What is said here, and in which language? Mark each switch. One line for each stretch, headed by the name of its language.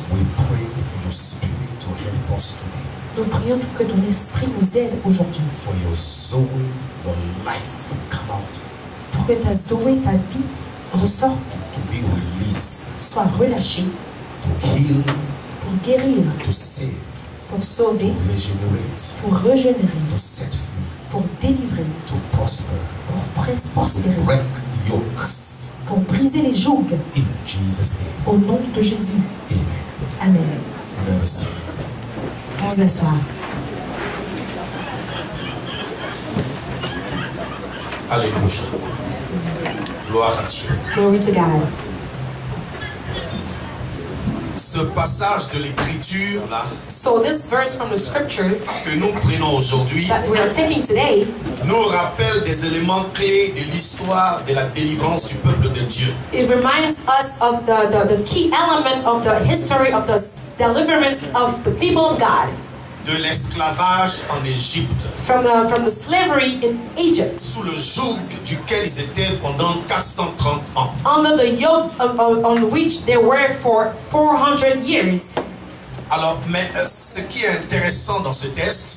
English: We pray for your spirit to help us today.
French: Nous prions pour que ton esprit nous aide aujourd'hui.
English: For your Zoe, your life to come out,
French: Pour que ta Zoé, ta vie, ressorte,
English: to be released,
French: soit relâchée
English: to heal,
French: pour guérir,
English: to save,
French: pour sauver,
English: to regenerate,
French: pour régénérer,
English: to set free,
French: pour délivrer,
English: to prosper,
French: pour
English: to
French: prospérer,
English: break yokes.
French: pour briser les jougs.
English: In Jesus' name,
French: Au nom de Jésus.
English: amen.
French: Amen. Vous pouvez rester. On s'assoit. Alléluia. Gloire à Dieu.
English: Glory to God.
French: Ce passage de l'écriture là
English: So this verse from the scripture
French: que nous prenons aujourd'hui
English: that we are taking today
French: nous rappelle des éléments clés de l'histoire de la délivrance du peuple de Dieu.
English: it reminds us of the key element of the history of the deliverance of the people of God
French: De l'esclavage en Égypte,
English: from the slavery in Egypt,
French: sous le joug duquel ils étaient pendant 430 ans.
English: under the yoke on which they were for 400 years.
French: Alors, mais ce qui est intéressant dans ce texte,